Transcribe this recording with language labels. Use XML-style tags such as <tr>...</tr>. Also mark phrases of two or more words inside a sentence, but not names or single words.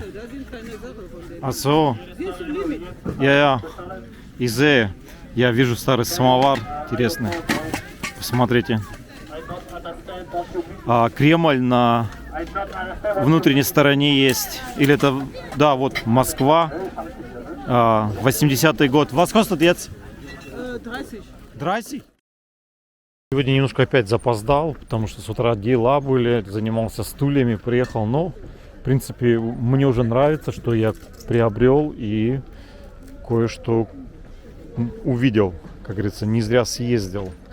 <ru>Асо. Я вижу старый самовар. Интересный. Посмотрите. Кремль на внутренней стороне есть. Или это, да, вот Москва. 80-й год.</ru> <de>Was kostet jetzt? 30. 30?</de> <ru>Сегодня немножко опять запоздал, потому что с утра дела были, занимался стульями, приехал. Но, в принципе, мне уже нравится, что я приобрел и кое-что увидел. Как говорится, не зря съездил.</ru>